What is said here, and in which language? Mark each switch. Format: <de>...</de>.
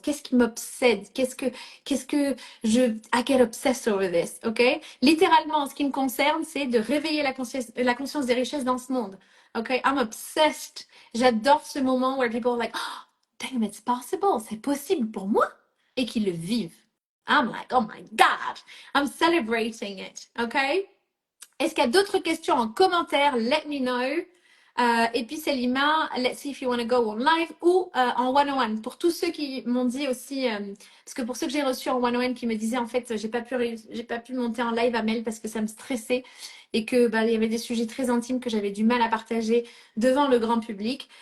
<fr>Qu'est-ce qui m'obsède? Qu'est-ce que I get obsessed over this, ok? Littéralement, en ce qui me concerne, c'est de réveiller la conscience des richesses dans ce monde. Ok, I'm obsessed. J'adore ce moment where people are like, oh, damn, it's possible. C'est possible pour moi. Et qu'ils le vivent.</fr> <en>I'm like, oh my God, I'm celebrating it. Okay?</en> <fr>Est-ce qu'il y a d'autres questions en commentaire? Let me know. Et puis Selima, let's see if you want to go on live ou en one-on-one. Pour tous ceux qui m'ont dit aussi, parce que pour ceux que j'ai reçus en one-on-one qui me disaient en fait, j'ai pas pu monter en live à Mel parce que ça me stressait et que il y avait des sujets très intimes que j'avais du mal à partager devant le grand public.</fr>